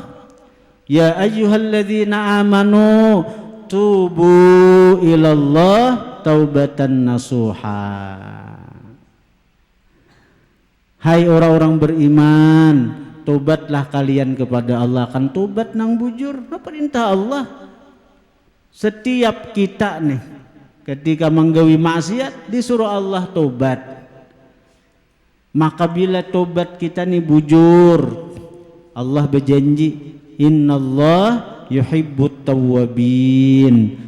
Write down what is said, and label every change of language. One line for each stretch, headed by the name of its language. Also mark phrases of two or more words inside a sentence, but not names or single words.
Arabic: يا أيها الذين آمنوا توبوا إلى الله توبة نصوحا.
Indonesian: Hai orang-orang beriman, tobatlah kalian kepada Allah, akan tobat
Banjar: nang bujur.
Indonesian: Nah, perintah Allah. Setiap kita nih ketika menggawi maksiat disuruh Allah tobat. Maka bila tobat kita nih bujur, Allah berjanji,
Arabic: إن الله يحب التوابين.